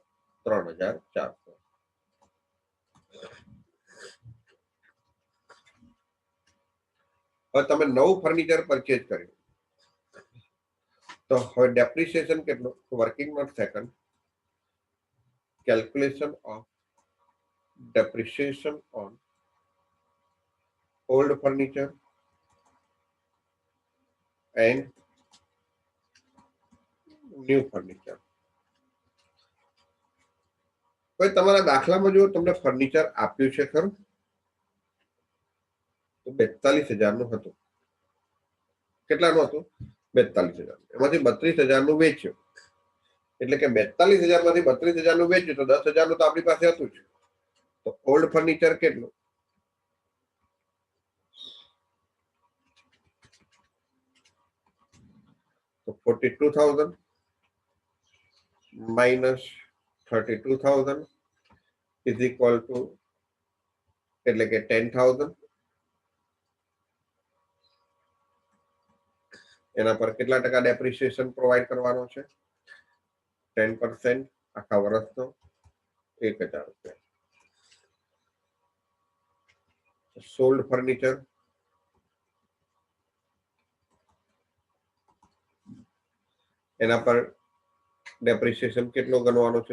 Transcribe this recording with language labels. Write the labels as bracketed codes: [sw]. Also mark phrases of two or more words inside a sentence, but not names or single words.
[gu] 3,400. હવે તમે નવું ફર્નિચર પરચેજ કર્યું તો હવે ડેપ્રિસિએશન કેટલું? [en] Working note second, calculation of depreciation on old furniture and new furniture. [gu] કોઈ તમારા દાખલામાં જો તમને ફર્નિચર આપ્યું છે ખરું તો 42,000 નું હતું. કેટલાનું હતું? 42,000. એમાંથી 32,000 નું વેચ્યું એટલે કે 42,000 માંથી 32,000 નું વેચ્યું તો 10,000 નું તો આપણી પાસે હતું જ. તો [en] old furniture [gu] કેટલું? તો [en] 42,000 minus 32,000 is equal to [gu] એટલે કે 10,000. એના પર કેટલા ટકા ડેપ્રિસિએશન પ્રોવાઈડ કરવાનો છે? 10% આખા વર્ષનો 1,000 રૂપિયા. [en] sold furniture [gu] એના પર ડેપ્રિસિએશન કેટલો ગણવાનો છે?